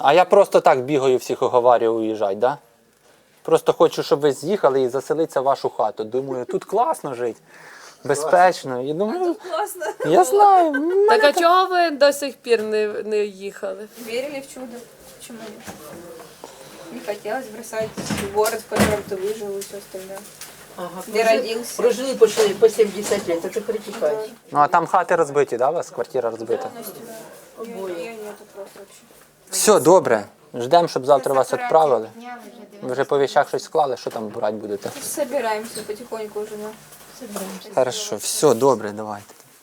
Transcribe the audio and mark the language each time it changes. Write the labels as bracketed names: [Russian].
[Ukrainian] А я просто так бігаю, всіх уговарюю уїжджати, да? Просто хочу, щоб ви з'їхали і заселитися в вашу хату. Думаю, тут класно жити, безпечно. І думаю, [Russian] Классно. [Ukrainian] я знаю. Так а чого ви до сих пір не їхали? [Russian] Верили в чудо. Почему нет? Не хотелось бросать город, в котором ты выжил и все остальное. Где родился. Прожили по 70 лет, это критикать. [Ukrainian] Ну, а там хати розбиті, да, у вас? Квартира розбита? [Russian] Ее нету просто вообще. [Ukrainian] Все, добре. Ждемо, щоб завтра вас відправили. Ви вже по вещах щось склали, що там брати будете? [Russian] Собираемся потихоньку уже. Ну. Собираемся. Хорошо, все, добре, давайте.